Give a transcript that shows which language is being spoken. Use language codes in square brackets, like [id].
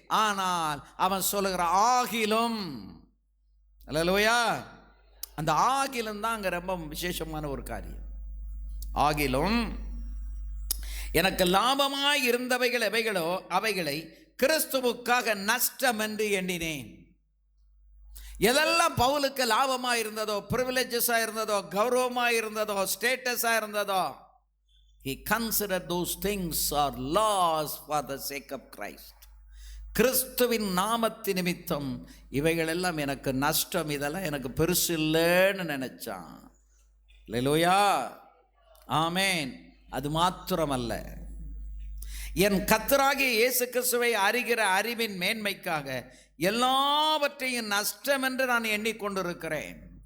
[ta] ஆனால் அவன் சொல்லுகிற ஆகிலும், அல்லேலூயா, அந்த ஆகிலும் தான் அங்கே ரொம்ப விசேஷமான ஒரு காரியம். ஆகிலும் எனக்கு லாபமாய் இருந்தவைகள் எவைகளோ அவைகளை கிறிஸ்துவுக்காக நஷ்டம் என்று எண்ணினேன். எதெல்லாம் பவுலுக்கு லாபமாக இருந்ததோ, ப்ரிவிலேஜஸாக இருந்ததோ, கௌரவமாக இருந்ததோ, ஸ்டேட்டஸாக இருந்ததோ, [en] he considered those things are loss for the sake of Christ. [ta] கிறிஸ்துவின் நாமத்து நிமித்தம் இவைகள் எல்லாம் எனக்கு நஷ்டம், இதெல்லாம் எனக்கு பெருசு இல்லைன்னு நினைச்சான். அல்லேலூயா, ஆமென். அது மாத்திரமல்ல, என் கர்த்தராகிய இயேசு கிறிஸ்துவை அறிகிற அறிவின் மேன்மைக்காக எல்லாவற்றையும் நஷ்டம் என்று நான் எண்ணிக்கொண்டிருக்கிறேன்.